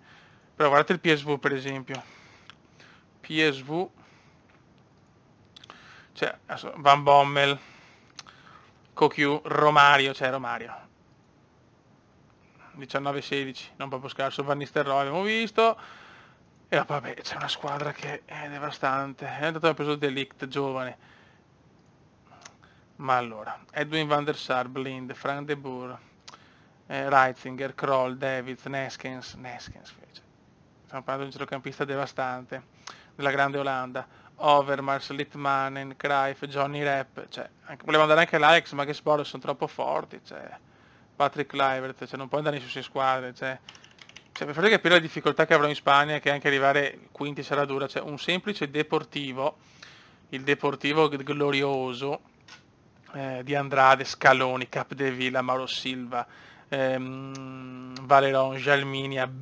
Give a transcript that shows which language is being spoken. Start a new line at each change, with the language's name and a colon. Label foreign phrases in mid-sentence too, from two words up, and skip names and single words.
Italian: Però guardate il PSV per esempio. PSV, cioè Van Bommel, Coquelin, Romario, 19-16, non proprio scarso. Van Nistelrooy abbiamo visto. E vabbè, c'è una squadra che è devastante. È andato a preso De Ligt, giovane. Ma allora, Edwin van der Sar, Blind, Frank de Boer, Reitzinger, Kroll, Davids, Neskens, stiamo parlando di un centrocampista devastante, della grande Olanda, Overmars, Litmanen, Cruyff, Johnny Rep, cioè, volevo andare anche l'Ajax, ma che sport, sono troppo forti, cioè, Patrick Kluivert, cioè, non può andare su 6 squadre, cioè, per farvi capire la difficoltà che avrò in Spagna, che anche arrivare quinti sarà dura, cioè, un semplice Deportivo, il Deportivo glorioso, di Andrade, Scaloni, Capdevila, Mauro Silva, Valeron, Jalminia,